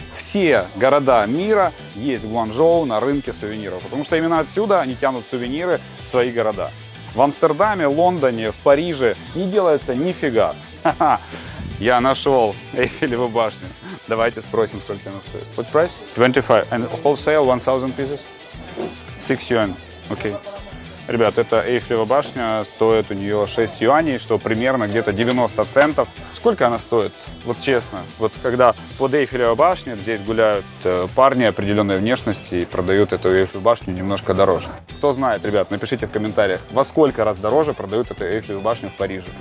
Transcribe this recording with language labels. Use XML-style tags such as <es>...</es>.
<ru>Все города мира есть в Гуанчжоу на рынке сувениров, потому что именно отсюда они тянут сувениры в свои города. В Амстердаме, Лондоне, в Париже не делается нифига. Ха-ха. Я нашел Эйфелеву башню. Давайте спросим, сколько она стоит.</ru> <en>What price? 25. And wholesale 1000 pieces? 6 yuan. Окей.</en> <ru>Ребят, эта Эйфелева башня стоит у нее 6 юаней, что примерно где-то 90 центов. Сколько она стоит? Вот честно. Вот когда под Эйфелевой башней здесь гуляют парни определенной внешности и продают эту Эйфелеву башню немножко дороже. Кто знает, ребят, напишите в комментариях, во сколько раз дороже продают эту Эйфелеву башню в Париже.</ru>